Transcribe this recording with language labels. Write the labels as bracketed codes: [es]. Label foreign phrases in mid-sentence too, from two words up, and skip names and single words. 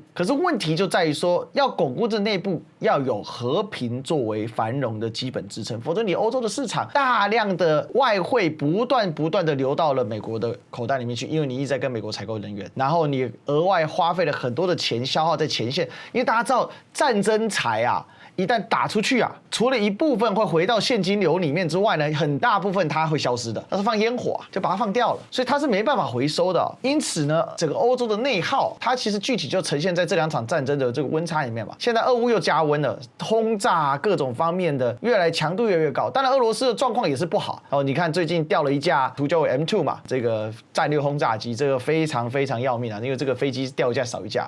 [zh] 可是問題就在於說，要鞏固這內部，要有和平作為繁榮的基本支撐，否則你歐洲的市場大量的外匯不斷的流到了美國的口袋裡面去，因為你一直在跟美國採購能源，然後你額外花費了很多的錢消耗在前線，因為大家知道戰爭財啊，一旦打出去啊，除了一部分會回到現金流裡面之外呢，很大部分它會消失的，它是放煙火就把它放掉了，所以它是沒辦法回收的。因此呢，整個歐洲的內耗，它其實具體就呈現在這兩場戰爭的這個溫差裡面嘛。現在俄烏又加溫了，轟炸各種方面的強度越來越高。當然，俄羅斯的狀況也是不好。你看最近掉了一架圖九 M2 嘛，這個戰略轟炸機，這個非常非常要命啊，因為這個飛機掉一架少一架。